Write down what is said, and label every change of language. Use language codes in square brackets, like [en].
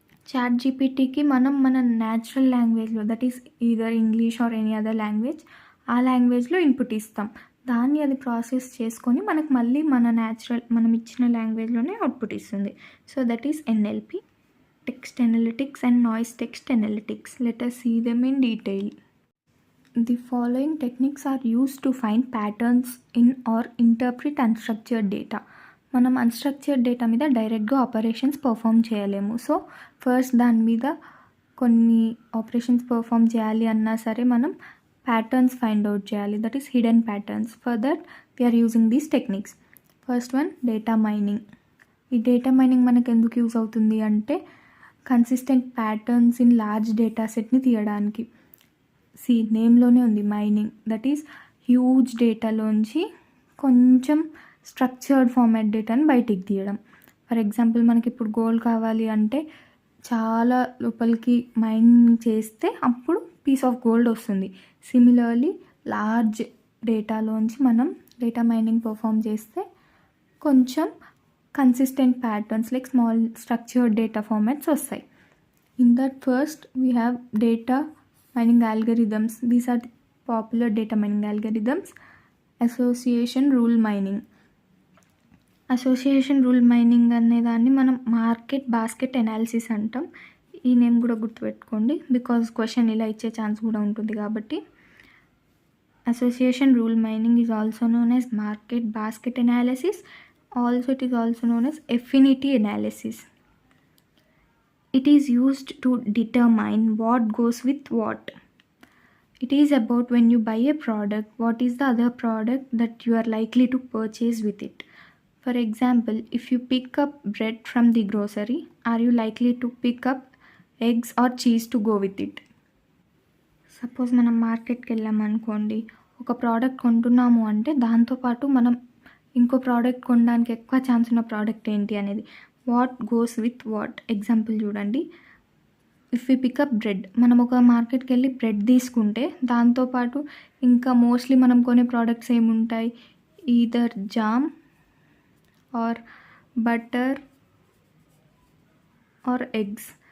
[te] Chat జీపీటీకి మనం మన natural లాంగ్వేజ్లో, that is either English or any other language, ఆ లాంగ్వేజ్లో ఇన్పుట్ ఇస్తాం. దాన్ని అది ప్రాసెస్ చేసుకొని మనకు మళ్ళీ మనం ఇచ్చిన లాంగ్వేజ్లోనే అవుట్పుట్ ఇస్తుంది. [en] So that is NLP. Text analytics and noise text analytics. Let us see them in detail. The following techniques are used to find patterns in or interpret unstructured data. [te] మనం unstructured data మీద డైరెక్ట్గా operations perform చేయలేము. So first దాని మీద కొన్ని operations perform చేయాలి అన్నా సరే మనం ప్యాటర్న్స్ ఫైండ్ అవుట్ చేయాలి, that is hidden patterns. [en] For that we are using these techniques. First one, data mining. [te] ఈ డేటా మైనింగ్ మనకు ఎందుకు యూజ్ అవుతుంది అంటే consistent patterns in large data సెట్ని తీయడానికి. నేమ్లోనే ఉంది మైనింగ్, దట్ ఈస్ హ్యూజ్ డేటాలోంచి కొంచెం స్ట్రక్చర్డ్ ఫార్మాట్ డేటాని బయటికి తీయడం. ఫర్ ఎగ్జాంపుల్ మనకి ఇప్పుడు గోల్డ్ కావాలి అంటే చాలా లోపలికి మైనింగ్ చేస్తే అప్పుడు పీస్ ఆఫ్ గోల్డ్ వస్తుంది. సిమిలర్లీ లార్జ్ డేటాలోంచి మనం డేటా మైనింగ్ పర్ఫామ్ చేస్తే కొంచెం consistent patterns like small structured data formats వస్తాయి. [en] In that first we have data mining algorithms. These are the popular data mining algorithms. Association rule mining. [te] Association rule mining అనే దాన్ని మనం market basket analysis అంటాం. ఈ name కూడా గుర్తుపెట్టుకోండి, because question ఇలా ఇచ్చే ఛాన్స్ కూడా ఉంటుంది కాబట్టి. [en] Association rule mining is also known as market basket analysis. Also, it is also known as affinity analysis. It is used to determine what goes with what. It is about when you buy a product, what is the other product that you are likely to purchase with it. For example, if you pick up bread from the grocery, are you likely to pick up eggs or cheese to go with it? [te] Suppose మనం మార్కెట్కి వెళ్ళామనుకోండి, ఒక product కొంటున్నాము అంటే దాంతోపాటు మనం ఇంకో product కొనడానికి ఎక్కువ ఛాన్స్ ఉన్న ప్రోడక్ట్ ఏంటి అనేది. What goes with what. Example చూడండి, ఇఫ్ యూ పికప్ బ్రెడ్, మనం ఒక మార్కెట్కి వెళ్ళి బ్రెడ్ తీసుకుంటే దాంతోపాటు ఇంకా మోస్ట్లీ మనం కొనే ప్రోడక్ట్స్ ఏముంటాయి, either jam are butter are eggs.